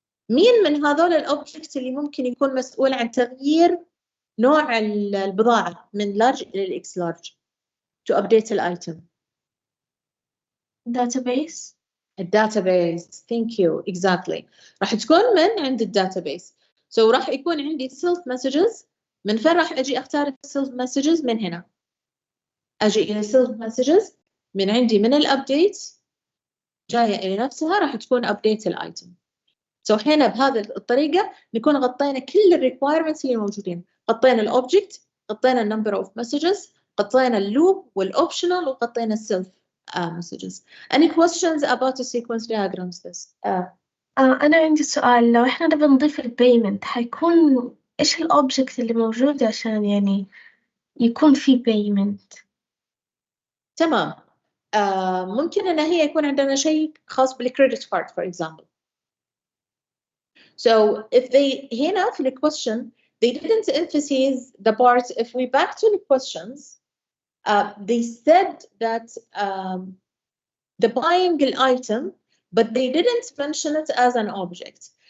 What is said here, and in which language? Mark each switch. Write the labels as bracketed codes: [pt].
[ar] مين من هذول الأوبجكت اللي ممكن يكون مسؤول عن تغيير نوع البضاعة من large إلى X large to update الأيتم؟ [en] database. الداتابيس. thank you exactly. [ar] راح تكون من عند الداتابيس. so راح يكون عندي self messages. من فين راح أجي أختار self messages؟ من هنا أجي إلى self messages من عندي من الأبديت جاية إلى نفسها راح تكون update الأيتم. so هنا بهذه الطريقة نكون غطينا كل الريكوايرمنتس اللي موجودين. غطينا الأوبجكت، غطينا النمبر أوف مسجز، غطينا اللوب والأوبشنال، وغطينا السيلف messages. [en] Any questions about the sequence diagrams this? [ar] أنا عندي سؤال. لو إحنا نبي نضيف البيمنت حيكون إيش الأوبجكت اللي موجود عشان يعني يكون في بيمنت؟ تمام. ممكن أن هي يكون عندنا شيء خاص بالcredit card for example. [en] So if they [ar] هنا في [en] the question they didn't emphasize the part. If we back to the questions, they said that the buying an item, but they didn't mention it as an object.